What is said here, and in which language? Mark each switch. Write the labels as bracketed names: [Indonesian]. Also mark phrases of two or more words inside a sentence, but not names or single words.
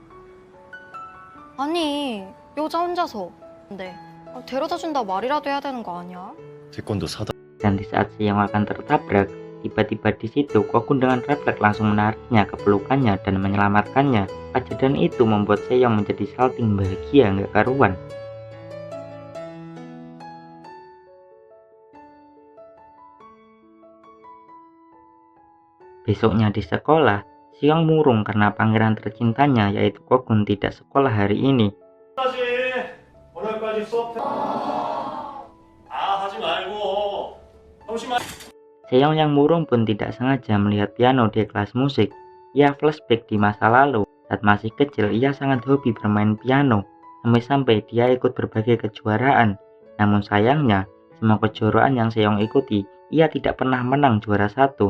[Korean] 아니, 여자 혼자서. 근데 데려다 준다 말이라도 해야 되는 거 아니야? 태권도 4단. [Indonesian] Dan di saat Seong akan tertabrak, tiba-tiba di situ Kogun dengan refleks langsung menariknya ke pelukannya dan menyelamatkannya. Kejadian itu membuat Seong menjadi salting bahagia nggak karuan. Besoknya di sekolah, Seong murung karena pangeran tercintanya yaitu Kogun tidak sekolah hari ini. [Korean] 오늘까지 수업 하지 말고 [Indonesian] Seong yang murung pun tidak sengaja melihat piano di kelas musik. Ia flashback di masa lalu. Saat masih kecil, ia sangat hobi bermain piano, sampai-sampai dia ikut berbagai kejuaraan. Namun sayangnya, semua kejuaraan yang Seong ikuti, ia tidak pernah menang juara satu.